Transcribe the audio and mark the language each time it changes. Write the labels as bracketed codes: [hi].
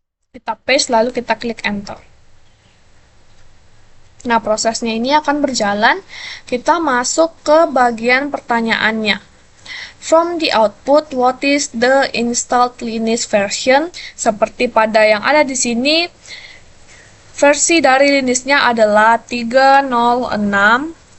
[id] Kita paste lalu kita klik enter. Nah, prosesnya ini akan berjalan. Kita masuk ke bagian pertanyaannya. [en] From the output, what is the installed Linux version? [id] Seperti pada yang ada di sini, versi dari Linux-nya adalah 3.06.100.